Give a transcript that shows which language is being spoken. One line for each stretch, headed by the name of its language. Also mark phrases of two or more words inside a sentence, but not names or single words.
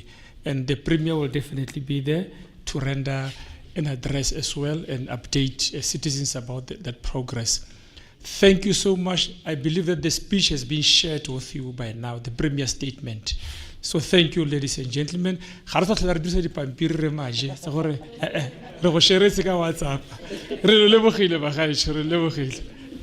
English: And the Premier will definitely be there to render an address as well and update citizens about that progress. Thank you so much. I believe that the speech has been shared with you by now, the Premier statement. So thank you, ladies and gentlemen.
Tswana: Re go share se ka WhatsApp. Re lebogile ba gaetsho, re lebogile.